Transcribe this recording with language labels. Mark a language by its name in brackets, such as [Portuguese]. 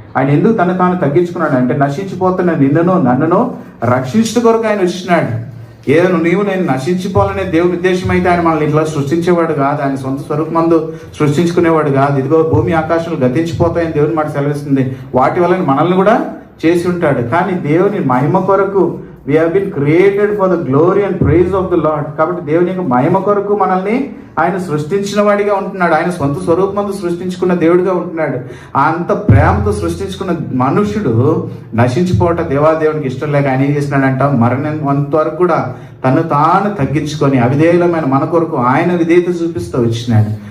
[Telugu] ఆయన ఎందుకు తను తాను తగ్గించుకున్నాడు అంటే, నశించిపోతున్న నిన్నును నన్నును రక్షించడం కొరకు ఆయన వచ్చినాడు. ఏదో నేను నశించిపోవాలనే దేవుని ఉద్దేశం అయితే ఆయన మనల్ని ఇట్లా సృష్టించేవాడు కాదు, ఆయన సొంత స్వరూపమందు సృష్టించుకునేవాడు కాదు. ఇదిగో భూమి ఆకాశాలు గతించిపోతాయని దేవుని మాట సెలవిస్తుంది, వాటి వల్ల మనల్ని కూడా చేసి ఉంటాడు. కానీ దేవుని మహిమ కొరకు [English] we have been created for the glory and praise of the Lord. [Telugu] కాబట్టి దేవుని యొక్క మహిమ కొరకు మనల్ని ఆయన సృష్టించిన వాడిగా ఉంటున్నాడు. ఆయన సొంత స్వరూపంతో సృష్టించుకున్న దేవుడిగా ఉంటున్నాడు. అంత ప్రేమతో సృష్టించుకున్న మనుషుడు నశించిపోవటం దేవాదేవునికి ఇష్టం లేక ఆయన ఏం చేసినాడంట, మరణం వరకు కూడా తను తాను తగ్గించుకొని అవిధేయులమైన మన కొరకు ఆయన విధేయత చూపిస్తూ వచ్చినాడు.